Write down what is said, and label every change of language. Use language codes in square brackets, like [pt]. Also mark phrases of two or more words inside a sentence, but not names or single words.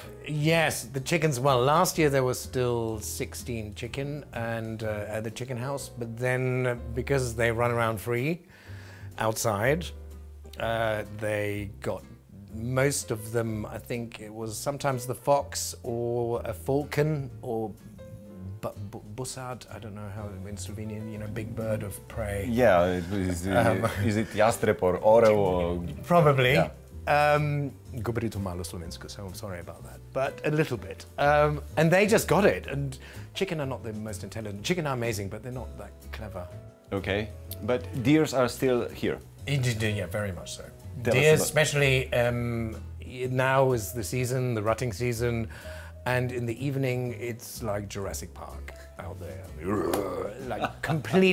[en] Yes, the chickens, well, last year there was still 16 chicken and at the chicken house, but then because they run around free outside, they got most of them. I think it was sometimes the fox or a falcon or bussard. I don't know how in Slovenian, you know, big bird of prey. Yeah, is it jastreb or orel? Probably. Yeah. [sl] Govorito malo slovensko, [en] so I'm sorry about that, but a little bit. And they just got it. And chicken are not the most intelligent. Chicken are amazing, but they're not that clever. Okay, but deers are still here. Yeah, very much so. Deer, especially now is the season, the rutting season, and in the evening it's like Jurassic Park out there, like completely.